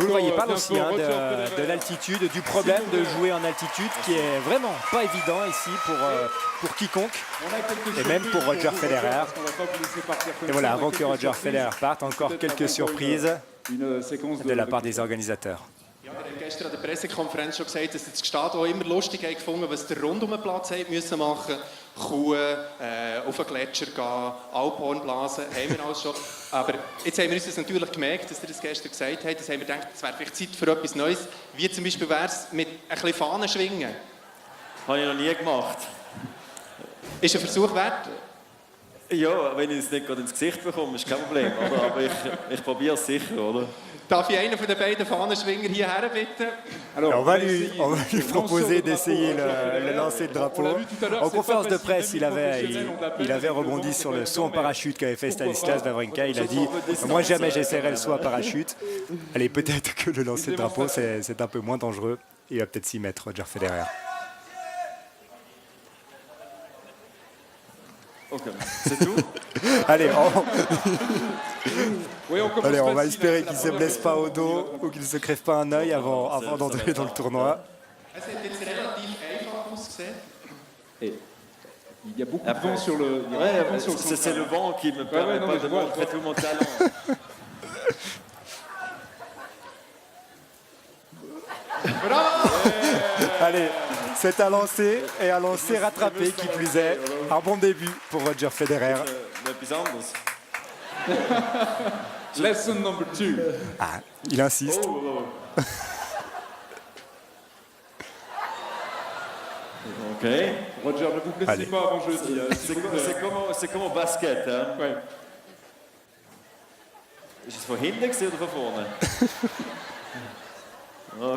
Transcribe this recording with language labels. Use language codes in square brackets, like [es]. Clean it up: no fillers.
[fr] Vous ne voyez pas aussi de l'altitude, du problème de jouer en altitude qui est vraiment pas évident ici pour quiconque, et même pour Roger Federer. Et voilà, avant que Roger Federer parte, encore quelques surprises de la part des organisateurs. [de] Ja, ihr habt gestern an der Pressekonferenz schon gesagt, dass ihr das Gstaad auch immer lustig habt gefunden, was ihr rund um den Platz habt müssen machen. Kuh, auf den Gletscher gehen, Alphorn blasen, haben wir alles schon. Aber jetzt haben wir uns das natürlich gemerkt, dass ihr das gestern gesagt habt. Jetzt haben wir gedacht, es wäre vielleicht Zeit für etwas Neues. Wie zum Beispiel wäre es mit ein bisschen Fahnen schwingen. Habe ich noch nie gemacht. Ist ein Versuch wert? Ja, wenn ich es nicht gerade ins Gesicht bekomme, ist kein Problem. Oder? Aber ich probiere es sicher, oder? Darf ich einen von den beiden Fahnenschwinger hierher bitten? [fr] Alors, on va lui proposer d'essayer le lancer de drapeau. En conférence de presse, il avait rebondi sur le saut en parachute qu'avait fait Stanislas Wawrinka. Il a dit « Moi, jamais j'essaierai le saut en parachute. » Allez, peut-être que le lancer de drapeau, c'est un peu moins dangereux. Il va peut-être s'y mettre, Roger Federer. Ok, c'est tout. Allez, Allez, on va espérer qu'il ne se blesse pas au dos ou qu'il ne se crève pas un œil avant d'entrer dans le tournoi. [de] Es hat jetzt relativ einfach ausgesehen. [fr] Il y a beaucoup de vent sur le... C'est le vent qui me permet pas de montrer tout mon talent. Allez, c'est un lancer et un lancer rattrapé qui plus est. Un bon début pour Roger Federer. [en] Lesson number 2. [fr] Ah, il insiste. Ok. Roger, ne vous blessez pas avant jeudi. C'est comme au basket. Hein? Ouais. [de] Ist es von hinten oder von vorne?